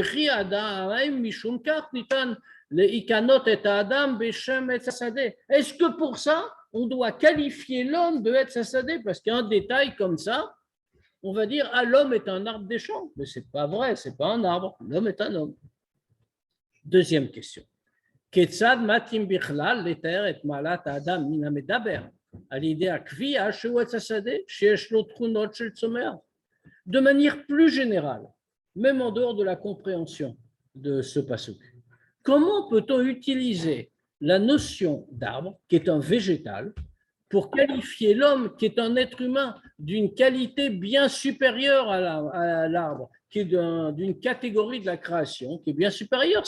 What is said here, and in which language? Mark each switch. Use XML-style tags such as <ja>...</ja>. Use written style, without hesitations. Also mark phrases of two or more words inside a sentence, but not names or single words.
<fr>Est-ce que pour ça, on doit qualifier l'homme de</fr> <he>עץ השדה?</he> <fr>Parce qu'un détail comme ça, on va dire, ah, l'homme est un arbre des champs. Mais ce n'est pas vrai, ce n'est pas un arbre. L'homme est un homme. Deuxième question.</fr> <he>כיצד מתאים בכלל לתאר את מעלת אדם מן המדבר על ידי הכוויה שהוא עץ השדה שיש לו תכונות של צומח.</he> <fr>de manière plus générale, même en dehors de la compréhension de ce pasuk. Comment peut-on utiliser la notion d'arbre, qui est un végétal, pour qualifier l'homme, qui est un être humain, d'une qualité bien supérieure à l'arbre, qui est d'une catégorie de la création, qui est bien supérieure?</fr>